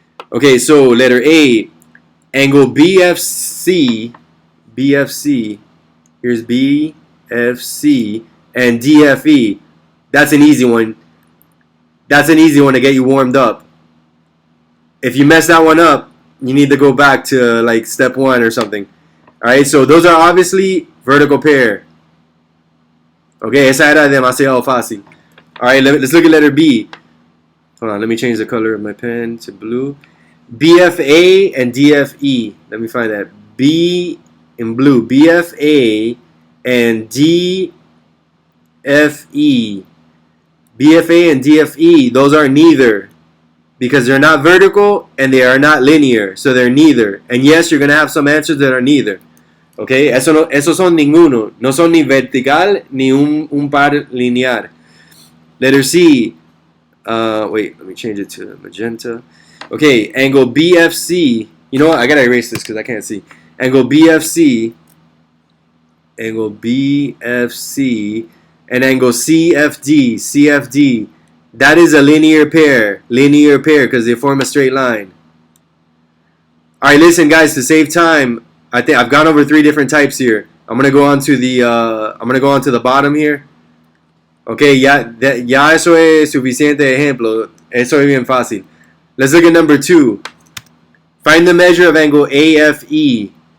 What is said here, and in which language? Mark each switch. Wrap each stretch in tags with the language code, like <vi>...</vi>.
<en>Okay, so letter A, angle BFC, here's BFC, and DFE. That's an easy one. That's an easy one to get you warmed up. If you mess that one up, you need to go back to like step 1 or something. All right, so those are obviously vertical pair.</en> <es>Okay, esa era demasiado fácil.</es> <en>All right, let's look at letter B. Hold on, let me change the color of my pen to blue. BFA and DFE. Let me find that. B in blue. BFA and DFE. BFA and DFE, those are neither. Because they're not vertical and they are not linear. So they're neither. And yes, you're going to have some answers that are neither.</en> <es>Okay, esos son ninguno. No son ni vertical ni un par linear.</es> <en>Letter C. Wait, let me change it to magenta. Okay, angle BFC. You know what? I gotta erase this because I can't see. Angle BFC. Angle BFC. And angle CFD. CFD. That is a linear pair. Linear pair because they form a straight line. Alright, listen guys, to save time, I think I've gone over 3 different types here. I'm gonna go on to the bottom here.</en> <es>Okay, ya eso es suficiente ejemplo. Eso es bien fácil.</es> <en>Let's look at number 2. Find the measure of angle AFE.</en>